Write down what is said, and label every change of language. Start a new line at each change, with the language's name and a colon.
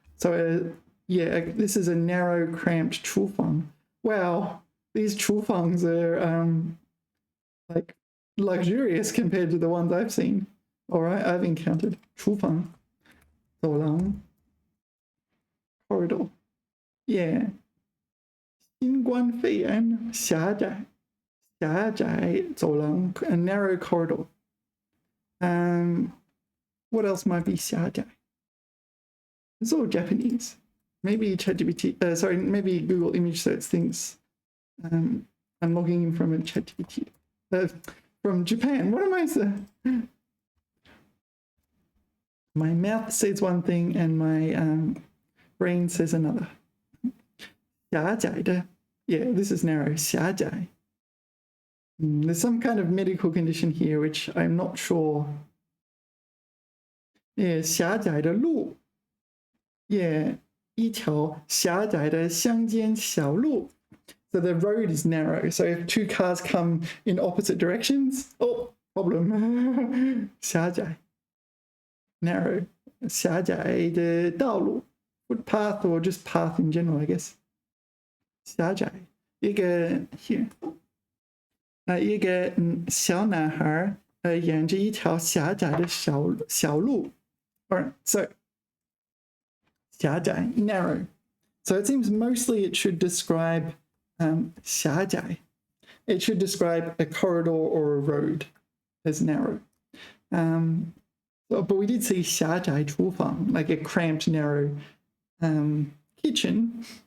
English: So yeah, this is a narrow, cramped 厨房. Wow, these 厨房are like luxurious compared to the ones I've seen. All right, I've encountered 厨房, 走廊, corridor. Yeah.
Chinese: 新冠肺炎狭窄走廊,
English: a narrow corridor. What else might be 狭窄? It's all Japanese. Maybe ChatGPT, sorry, maybe Google image search thinks I'm logging in from a ChatGPT. From Japan. What am I saying? My mouth says one thing and my brain says another. 狭窄的.Yeah, this is narrow. 狭窄. There's some kind of medical condition here which I'm not sure.
Chinese: Yeah, 狭窄的路. Yeah, 一条狭窄的乡间小路.
English: So the road is narrow. So if two cars come in opposite directions, oh, problem.
Chinese: 狭窄.Narrow. 狭窄的道路.
English: Footpath or just path in general, I guess.
Chinese: 狭窄，一个 here， 一个小男孩沿着一条狭窄的小路 ，
English: or so
Chinese: 狭窄 narrow.
English: So it seems mostly it should describe 狭窄. It should describe a corridor or a road as narrow. But we did see
Chinese: 狭窄厨房,
English: like a cramped, narrow kitchen.